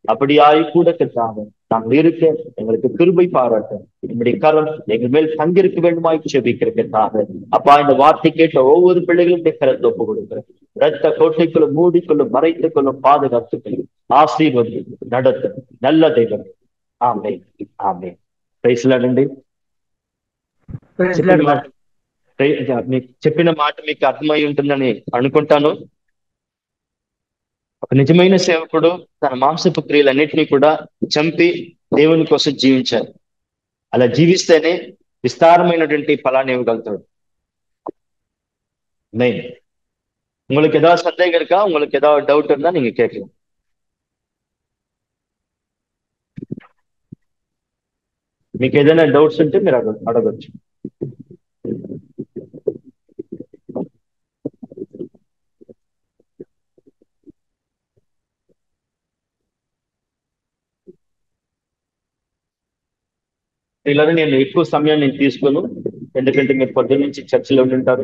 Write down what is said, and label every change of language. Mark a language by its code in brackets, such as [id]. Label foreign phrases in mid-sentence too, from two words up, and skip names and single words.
[ta] அப்படியாய் கூட கர்த்தாவே நாங்கள் இருக்க எங்களுக்கு கிருபை பாராட்ட என்னுடைய கரம் எங்கள் மேல் தங்கிருக்க வேண்டுமாய் செபிக்கிற கர்த்தாவே. அப்பா, இந்த வார்த்தை கேட்ட ஒவ்வொரு பிள்ளைகளும் கரத்தை ஒப்பு கொடுக்கிறேன். இரத்த கோட்டைக்குள்ளும் மூடிக்கொள்ளும் மறைத்துக்கொள்ளும் பாதுகாத்துக்கொள்ளும் ஆசீர்வதி நடத்த நல்ல தெய்வம். [te] ఆమె ఆమె [en] praise Lord [te] అండి. మీకు చెప్పిన మాట మీకు అర్థమై ఉంటుందని అనుకుంటాను. ఒక నిజమైన సేవకుడు తన మాంసపు క్రియలన్నింటినీ కూడా చంపి దేవుని కోసం జీవించాలి. అలా జీవిస్తేనే విస్తారమైనటువంటి ఫలాన్ని ఇవ్వగలుగుతాడు. [ta] మెయిన్ உங்களுக்கு ஏதாவது சந்தேகம் இருக்கா? உங்களுக்கு ஏதாவது டவுட் இருந்தா நீங்க கேட்கலாம். [te] మీకు ఏదైనా డౌట్స్ ఉంటే మీరు అడగచ్చు. ఇలానే నేను ఎక్కువ సమయాన్ని తీసుకోను, ఎందుకంటే మీరు పొద్దున్న నుంచి చర్చలో ఉంటారు.